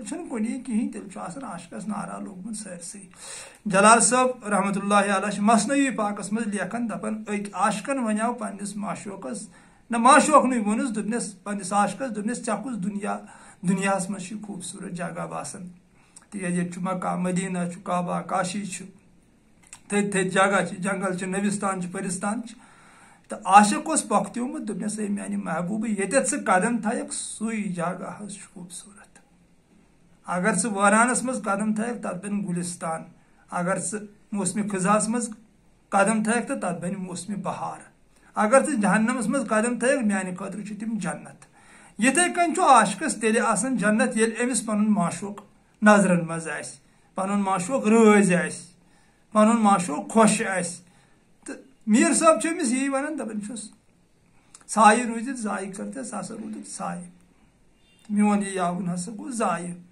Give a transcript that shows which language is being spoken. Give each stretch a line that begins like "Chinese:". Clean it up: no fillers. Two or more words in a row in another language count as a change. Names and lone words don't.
Kashmiri: چھنہ کُنی کہین تیل چھُ آسان عاشقس نعرہ لوگمت سٲرسٕے جلال صٲب رحمۃ اللہ علیہ چھِ مثنوی پاکس منٛز لیکھان دپان أکۍ عاشقن ونیو پننس معشوقس نہ معشوقنٕے ووٚنُس دوٚپنس پننس عاشقس دوٚپنس ژےٚ کُس دُنیاہس منٛز چھُ خوٗبصوٗرت جگہ باسان تِکیازِ ییٚتہِ چھُ مکہ مدینہ چھُ کعبہ کاشی چھُ تھٔدۍ تھٔدۍ جگہ چھِ جنگل چھِ نبستان چھِ پرستان چھِ تو عاشق اس پۄختیومُت دوٚپنس اے میانہِ محبوٗبہٕ ییٚتٮ۪تھ ژٕ قدم تھایکھ سُے جگہ حظ چھُ خوٗبصوٗرت اگر ژٕ وٲرانس منٛز قدم تھایکھ تتھ بنہِ گُلستان اگر ژٕ موسمِ خزاہس منٛز قدم تھایکھ تہٕ تتھ بنہِ موسمِ بہار اگر ژٕ جہنمس منٛز قدم تھایکھ میانہِ خٲطرٕ چھِ تِم جنت یِتھے کٔنۍ چھُ عاشقس تیٚلہِ آسان جنت ییٚلہِ أمِس پنُن معشوق نظرن منٛز آسہِ پنُن معشوق رٲزۍ آسہِ پنُن معشوق خۄش آسہِ تہٕ میٖر صٲب چھُ أمِس یی ونان دپان چھُس سایہِ روٗزِتھ ضایہِ کٔرتھ سا ہسا روٗدُکھ سایہِ میون یہِ یاوُن ہسا گوٚو ضایہِ